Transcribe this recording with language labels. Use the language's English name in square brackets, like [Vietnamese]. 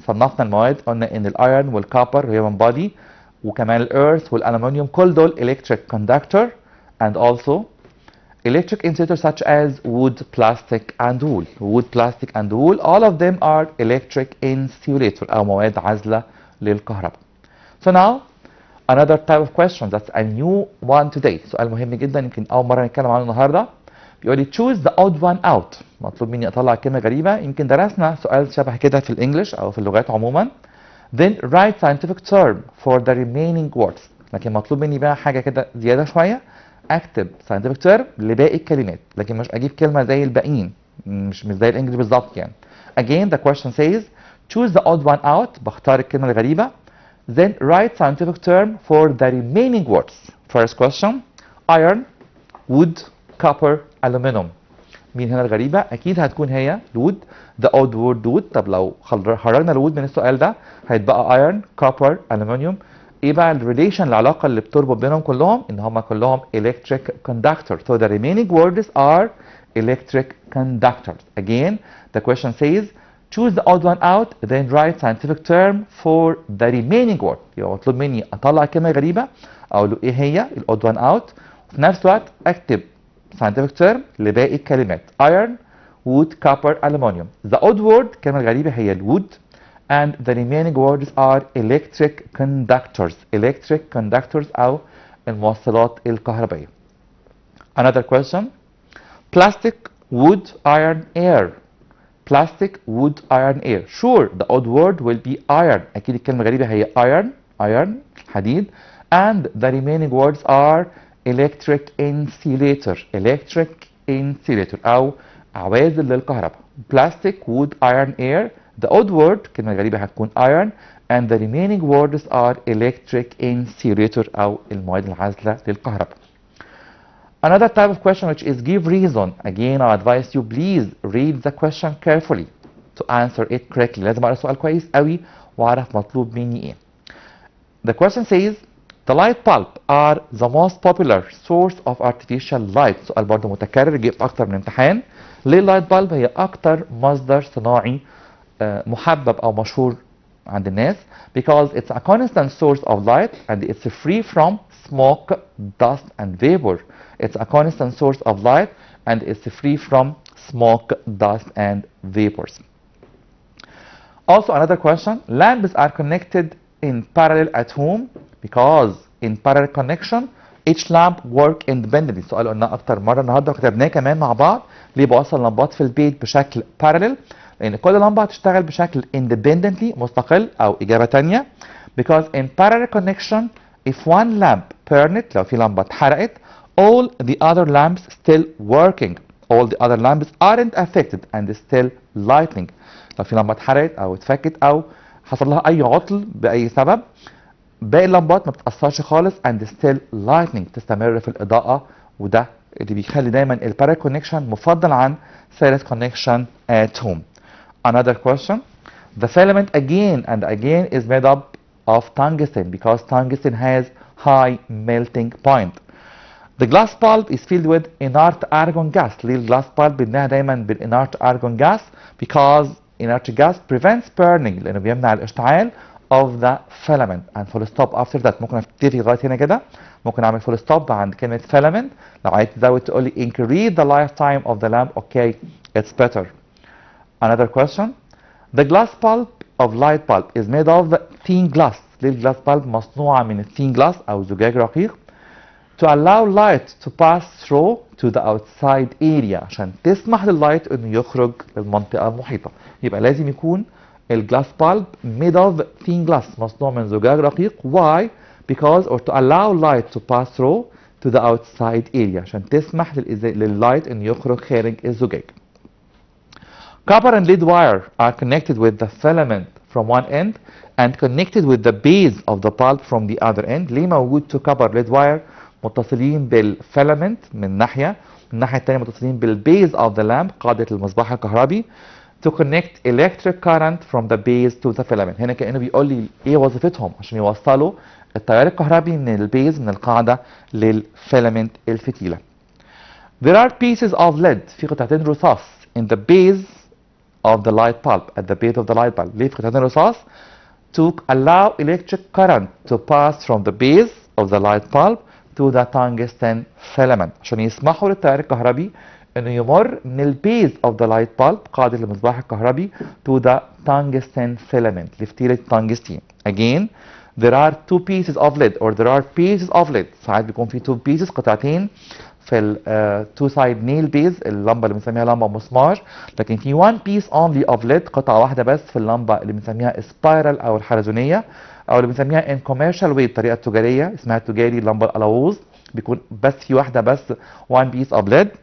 [Arabic] صنفنا المواد قلنا ان الايرون والكوبر [English] human body [Arabic] وكمان الارث والالومنيوم كل دول [English] electric conductor, and also electric insulators such as wood, plastic and wool. Wood, plastic and wool, all of them are electric insulator [Arabic] او مواد عازلة للكهرباء. [English] So now another type of question that's a new one today. [Arabic] سؤال مهم جدا يمكن اول مرة نتكلم عنه النهارده. بيقول لي [English] choose the odd one out. [Arabic] مطلوب مني اطلع كلمة غريبة. يمكن درسنا سؤال شبه كده في الانجليش او في اللغات عموما. [English] Then write scientific term for the remaining words. [Arabic] لكن مطلوب مني بقى حاجة كده زيادة شوية. اكتب scientific term لباقي الكلمات لكن مش اجيب كلمة زي الباقيين. مش زي الانجليش بالظبط يعني. [English] Again the question says choose the odd one out. [Arabic] بختار الكلمة الغريبة. [English] Then write scientific term for the remaining words. First question iron, wood, copper, aluminum. [Arabic] مين هنا الغريبة؟ أكيد هتكون هي wood. [English] The odd word wood. [Arabic] طب لو خرجنا الwood من السؤال ده هيتبقى iron, copper, aluminum. إيه بقى الريليشن العلاقة اللي بتربط بينهم كلهم؟ إن هما كلهم electric conductor. [English] So the remaining words are electric conductors. Again the question says choose the odd one out then write scientific term for the remaining word. [Arabic] يبقى مطلوب مني أطلع كلمة غريبة أقول له إيه هي ال odd one out وفي نفس الوقت أكتب scientific term لباقي الكلمات iron, wood, copper, aluminum. [English] The odd word [Arabic] كلمة غريبة هي الwood [English] and the remaining words are electric conductors. [Arabic] Electric conductors أو الموصلات الكهربائية. [English] Another question plastic, wood, iron, air. Plastic, wood, iron, air. Sure the odd word will be iron. [Arabic] أكيد الكلمة الغريبة هي [English] iron حديد and the remaining words are electric insulator. [Arabic] Electric insulator أو عوازل للكهرباء. [English] Plastic, wood, iron, air. The odd word [Arabic] كلمة غريبة هتكون [English] iron and the remaining words are electric insulator [Arabic] أو المواد العازلة للكهرباء. [English] Another type of question which is give reason. Again I advise you please read the question carefully to answer it correctly. [Arabic] لازم أقرأ السؤال كويس قوي وأعرف مطلوب مني إيه. [English] The question says the light bulb are the most popular source of artificial light. [Arabic] سؤال برضه متكرر جه في أكتر من امتحان. ليه اللايت بالب هي أكتر مصدر صناعي محبب أو مشهور عند الناس [English] because it's a constant source of light and it's free from smoke, dust and vapor. It's a constant source of light and it's free from smoke, dust and vapors. Also another question, lamps are connected in parallel at home because in parallel connection each lamp work independently. [Arabic] سؤال قلنا اكتر مره النهارده وكتبناه كمان مع بعض. ليه بوصل لمبات في البيت بشكل parallel؟ لان كل لمبه هتشتغل بشكل independently مستقل. او اجابه ثانيه [English] because in parallel connection if one lamp burned [Arabic] لو في لمبه اتحرقت [English] all the other lamps still working. all the other lamps aren't affected and still lighting. [Arabic] لو في لمبه اتحرقت او اتفكت او حصل لها اي عطل باي سبب باقي اللمبات ما بتأثرش خالص [English] and still lightning [Arabic] تستمر في الإضاءة. وده اللي بيخلي دايما البارallel connection مفضل عن serial connection at home. [English] Another question, the filament again and again is made up of tungsten because tungsten has high melting point. The glass bulb is filled with inert argon gas. [Arabic] ليه الجلاس bulb بنلاقيها دايما بالinert argon [English] gas because inert gas prevents burning [Arabic] لأنه بيمنع الاشتعال [English] of the filament and full stop after that. [Arabic] ممكن اكتفي لغايه هنا كده. ممكن اعمل full stop عند كلمه filament. لو عايز تزود تقول لي [English] increase the lifetime of the lamp. Okay, it's better. Another question. The glass bulb of light bulb is made of thin glass. [Arabic] ليه الجلاس bulb مصنوعه من thin glass او زجاج رقيق [English] to allow light to pass through to the outside area [Arabic] عشان تسمح لللايت انه يخرج للمنطقه المحيطه. يبقى لازم يكون الجلاس bulb [English] made of thin glass [Arabic] مصنوع من زجاج رقيق. [English] Why? Because or to allow light to pass through to the outside area [Arabic] عشان تسمح لللايت انه يخرج خارج الزجاج. [English] Copper and lead wire are connected with the filament from one end and connected with the base of the bulb from the other end. [Arabic] ليه موجود two copper lead wire متصلين بالفيلامنت من ناحيه، من الناحيه الثانيه متصلين بالبيز of the lamp قاعده المصباح الكهربي [English] to connect electric current from the base to the filament. [Arabic] هنا كأنه بيقول لي ايه وظيفتهم عشان يوصلوا التيار الكهربي من البيز من القاعدة للفيلامنت الفتيلة. [English] There are pieces of lead [Arabic] في قطعتين رصاص [English] in the base of the light bulb at the base of the light bulb. [Arabic] ليه في قطعتين رصاص؟ [English] To allow electric current to pass from the base of the light bulb to the tungsten filament [Arabic] عشان يسمحوا للتيار الكهربي انه يمر من البيز [English] of the light bulb [Arabic] قاعدة المصباح الكهربي [English] to the tungsten filament [Arabic] لفتيلة التنجستين. [English] Again there are two pieces of lead or there are pieces of lead. [Arabic] ساعات بيكون في two pieces قطعتين في ال two side nail base اللمبة اللي بنسميها لمبة مسمار. لكن في [English] one piece only of lead [Arabic] قطعة واحدة بس في اللمبة اللي بنسميها spiral او الحلزونية او اللي بنسميها [English] in commercial way [Arabic] الطريقة التجارية اسمها التجاري اللمبة الألوز بيكون بس في واحدة بس [English] one piece of lead.